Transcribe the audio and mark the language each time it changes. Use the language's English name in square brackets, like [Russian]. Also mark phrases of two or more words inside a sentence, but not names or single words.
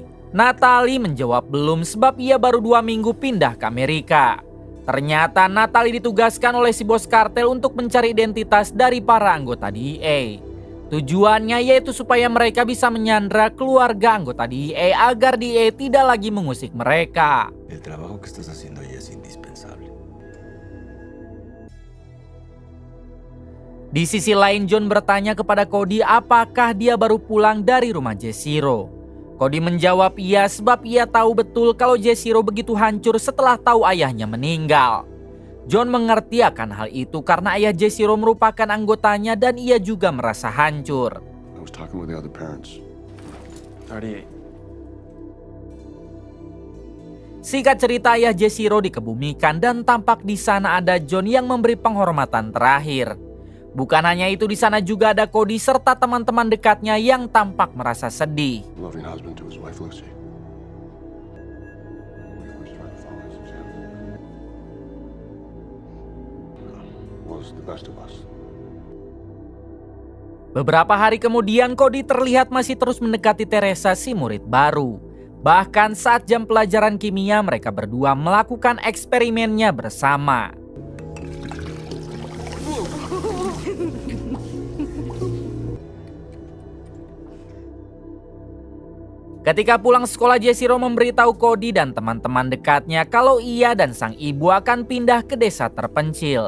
[Indonesian] Natalie menjawab belum sebab ia baru 2 minggu pindah ke Amerika. Ternyata Natalie ditugaskan oleh si bos kartel untuk mencari identitas dari para anggota DEA. Tujuannya yaitu supaya mereka bisa menyandra keluarga anggota DEA agar DEA tidak lagi mengusik mereka. [Spanish] El trabajo que estás haciendo ahí es indispensable. [Indonesian] Di sisi lain John bertanya kepada Cody apakah dia baru pulang dari rumah Jeshiro. Cody menjawab iya sebab ia tahu betul kalau Jeshiro begitu hancur setelah tahu ayahnya meninggal. John mengerti akan hal itu karena ayah Jeshiro merupakan anggotanya dan ia juga merasa hancur. [English] I was talking with the other parents. 38. [Indonesian] Singkat cerita ayah Jeshiro dikebumikan dan tampak di sana ada John yang memberi penghormatan terakhir. Bukan hanya itu, di sana juga ada Cody serta teman-teman dekatnya yang tampak merasa sedih. [English] Loving husband to his wife Lucy. We always try to follow his example. Was the best of us. [Indonesian] Beberapa hari kemudian Cody terlihat masih terus mendekati Teresa si murid baru. Bahkan saat jam pelajaran kimia mereka berdua melakukan eksperimennya bersama. Ketika pulang sekolah Jeshiro memberitahu Cody dan teman-teman dekatnya kalau ia dan sang ibu akan pindah ke desa terpencil.